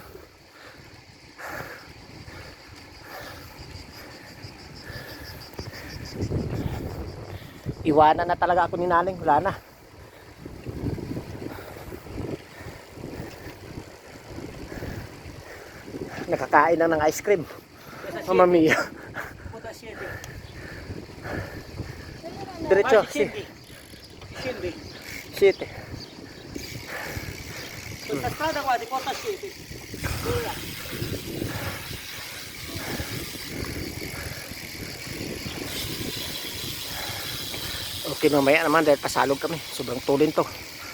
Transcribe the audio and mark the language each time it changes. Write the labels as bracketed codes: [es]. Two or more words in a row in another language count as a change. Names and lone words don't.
[tl] Iwanan na talaga ako ni Naning. Wala na. Nakakain lang ng ice cream. [it] Mamma mia. Puta siete. Diretso. Scendi. Scendi. Siete. Questa strada qua ti porta a Siete. Via. [tl] Okay, mamaya naman dahil pasalog kami. Sobrang tulin to.